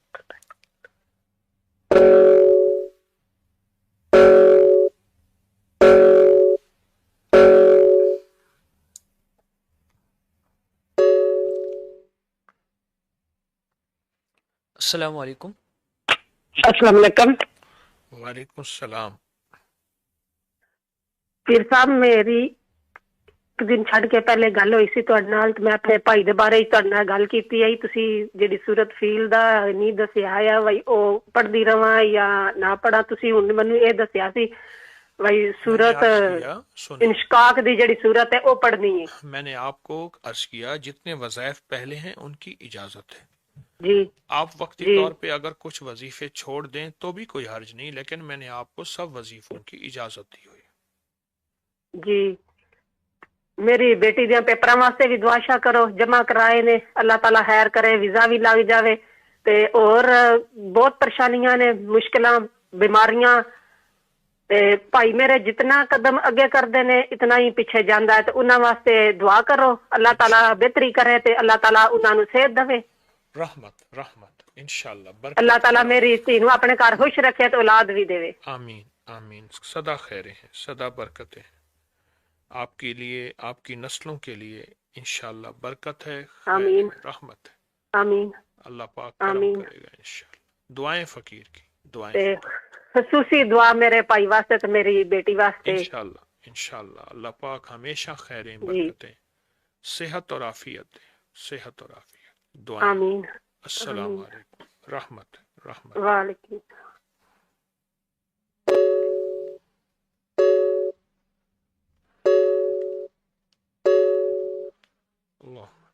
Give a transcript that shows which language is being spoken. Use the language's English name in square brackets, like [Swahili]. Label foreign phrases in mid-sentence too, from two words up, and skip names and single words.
[Arabic] السلام علیکم۔ السلام علیکم۔ وعلیکم السلام۔ [Punjabi] پیر صاحب میری ਇੱਕ ਦਿਨ ਛੱਡ ਕੇ ਪਹਿਲੇ ਗੱਲ ਹੋਈ ਸੀ ਤੁਹਾਡੇ ਨਾਲ, ਤੇ ਮੈਂ ਆਪਣੇ ਭਾਈ ਦੇ ਬਾਰੇ ਹੀ ਤੁਹਾਡੇ ਨਾਲ ਗੱਲ ਕੀਤੀ ਹੈ। ਤੁਸੀਂ ਜਿਹੜੀ ਸੂਰਤ ਫੀਲ ਦਾ ਨਹੀਂ ਦੱਸਿਆ ਆ ਬਈ ਉਹ ਪੜ੍ਹਦੀ ਰਵਾਂ ਜਾਂ ਨਾ ਪੜਾਂ, ਤੁਸੀਂ ਹੁਣ ਮੈਨੂੰ ਇਹ ਦੱਸਿਆ ਸੀ ਬਈ [Urdu] میں نے ਸੂਰਤ عرض کیا، سنیں، [Punjabi] انشقاق دی ਜਿਹੜੀ ਸੂਰਤ ہے ਉਹ پڑھنی ہے۔ [Urdu] میں نے آپ کو عرض کیا جتنے وظائف پہلے ہیں ان کی اجازت ہے، جی آپ وقتی جی طور پہ اگر کچھ وظیفے چھوڑ دیں تو بھی کوئی حرج نہیں، لیکن میں نے آپ کو سب وظیفوں کی اجازت دی ہوئی۔ [Punjabi] جی ਮੇਰੀ ਬੇਟੀ ਦੇ ਪੇਪਰਾਂ ਵਾਸਤੇ ਵੀ ਦੁਆ ਸ਼ਾ ਕਰੋ, ਜਮਾ ਕਰਾਏ ਨੇ, ਅੱਲਾਹ ਤਾਲਾ ਖੈਰ ਕਰੇ, ਵੀਜ਼ਾ ਵੀ ਲੱਗ ਜਾਵੇ, ਤੇ ਹੋਰ ਬਹੁਤ ਪਰੇਸ਼ਾਨੀਆਂ ਨੇ, ਮੁਸ਼ਕਲਾਂ, ਬਿਮਾਰੀਆਂ, ਤੇ ਭਾਈ ਮੇਰੇ ਜਿਤਨਾ ਕਦਮ ਅੱਗੇ ਕਰਦੇ ਨੇ ਇਤਨਾ ਹੀ ਪਿੱਛੇ ਜਾਂਦਾ ਹੈ, ਤੇ ਉਹਨਾਂ ਵਾਸਤੇ ਦੁਆ ਕਰੋ, ਅੱਲਾਹ ਤਾਲਾ ਬਿਹਤਰੀ ਕਰੇ ਤੇ ਅੱਲਾਹ ਤਾਲਾ ਉਹਨਾਂ ਨੂੰ ਸਿਹਤ ਦੇਵੇ, [Urdu] رحمت رحمت انشاءاللہ، [Punjabi] ਅੱਲਾਹ [Urdu] برکت [Punjabi] ਤਾਲਾ [Urdu] اور [Punjabi] ਮੇਰੀ ਧੀ ਨੂੰ ਆਪਣੇ ਘਰ ਖੁਸ਼ ਰੱਖੇ ਤੇ ਔਲਾਦ ਵੀ ਦੇਵੇ۔ [Urdu] آمین آمین، سدا خیریں ہیں، سدا برکتیں ہیں آپ کے لیے، آپ کی نسلوں کے لیے، انشاءاللہ برکت ہے، خیر آمین ہے، رحمت ہے، آمین اللہ پاک کرم آمین۔ کرے گا انشاءاللہ۔ دعائیں فقیر کی، دعائیں [Punjabi] ਤੇ [Urdu] فقیر، [Punjabi] خصوصی دعا میرے ਭਾਈ ਵਾਸਤੇ ਤੇ ਮੇਰੀ ਬੇਟੀ ਵਾਸਤੇ [Urdu] انشاءاللہ انشاءاللہ اللہ پاک ہمیشہ خیریں، جی برکتیں، صحت اور عافیت دے، صحت اور عافیت، دعائیں۔ آمین [Arabic] السلام [Urdu] آمین۔ علیکم، رحمت رحمت۔ [Arabic] وعلیکم [Urdu] اللہ